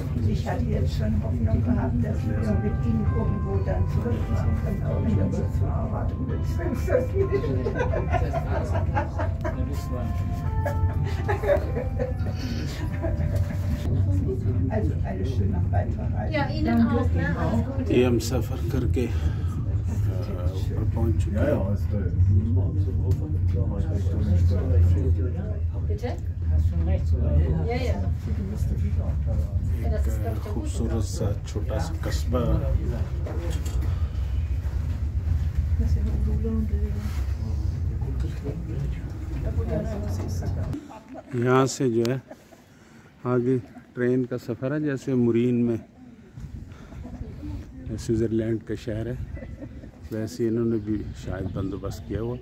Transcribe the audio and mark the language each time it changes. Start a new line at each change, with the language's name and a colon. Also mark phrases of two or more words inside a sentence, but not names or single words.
German: Ich hatte jetzt schon Hoffnung gehabt, dass wir mit Ihnen irgendwo dann zurückfahren können, auch wenn der Busfahrer Also eine schöne Weiterreise. Ja, Ihnen auch, ne? Alles Gute.
Hindi: ये हम सफ़र करके ऊपर पहुंच चुके हैं।
German: Bitte? Hast schon recht, so. Ja, ja. Ja, das ist, glaube ich, der
Hindi: खूबसूरत सा छोटा सा कस्बा यहाँ से जो है आगे ट्रेन का सफ़र है, जैसे मुरीन में स्विट्ज़रलैंड का शहर है वैसे इन्होंने भी शायद बंदोबस्त किया हुआ।